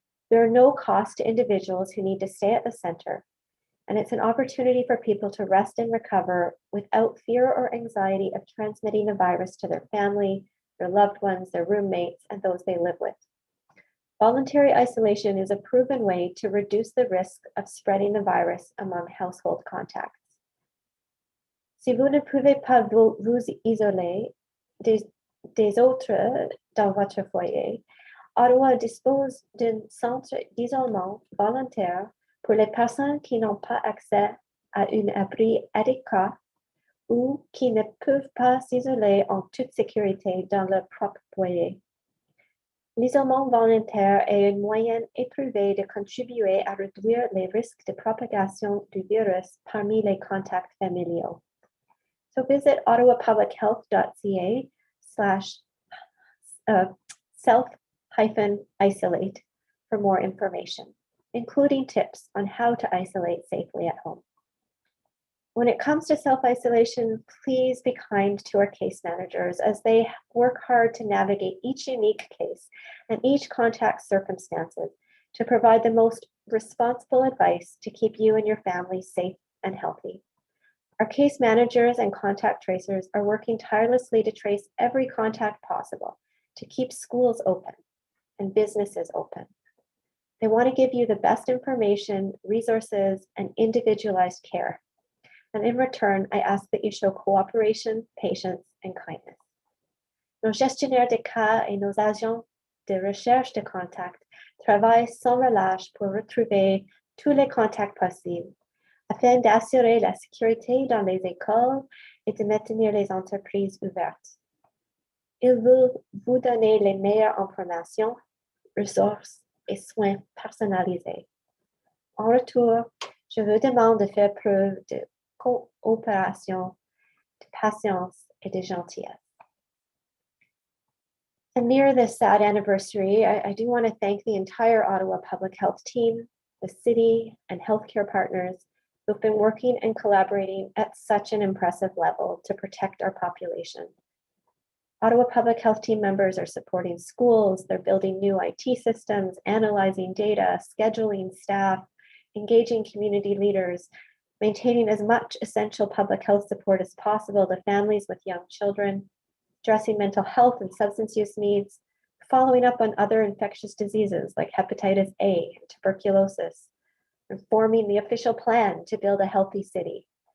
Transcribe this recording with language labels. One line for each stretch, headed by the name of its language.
English: There are no costs to individuals who need to stay at the center, and it's an opportunity for people to rest and recover without fear or anxiety of transmitting the virus to their family, their loved ones, their roommates, and those they live with. Voluntary isolation is a proven way to reduce the risk of spreading the virus among household contacts.
French: Si vous ne pouvez pas vous isoler des autres dans votre foyer, Ottawa dispose d'un centre d'isolement volontaire pour les personnes qui n'ont pas accès à un abri adéquat ou qui ne peuvent pas s'isoler en toute sécurité dans leur propre foyer. L'isolement volontaire est un moyen éprouvé de contribuer à réduire les risques de propagation du virus parmi les contacts familiaux.
English: So visit ottawapublichealth.ca/self-isolate for more information, including tips on how to isolate safely at home. When it comes to self-isolation, please be kind to our case managers as they work hard to navigate each unique case and each contact's circumstances to provide the most responsible advice to keep you and your family safe and healthy. Our case managers and contact tracers are working tirelessly to trace every contact possible to keep schools open and businesses open. They want to give you the best information, resources, and individualized care. And in return, I ask that you show cooperation, patience, and kindness.
French: Nos gestionnaires de cas et nos agents de recherche de contacts travaillent sans relâche pour retrouver tous les contacts possibles afin d'assurer la sécurité dans les écoles et de maintenir les entreprises ouvertes. Ils veulent vous donner les meilleures informations, ressources et soins personnalisés. En retour, je vous demande de faire preuve de coopération, de patience, et de gentillesse.
English: And near this sad anniversary, I do want to thank the entire Ottawa Public Health team, the city, and healthcare partners who've been working and collaborating at such an impressive level to protect our population. Ottawa Public Health team members are supporting schools, they're building new IT systems, analyzing data, scheduling staff, engaging community leaders, maintaining as much essential public health support as possible to families with young children, addressing mental health and substance use needs, following up on other infectious diseases like hepatitis A and tuberculosis, and forming the official plan to build a healthy city.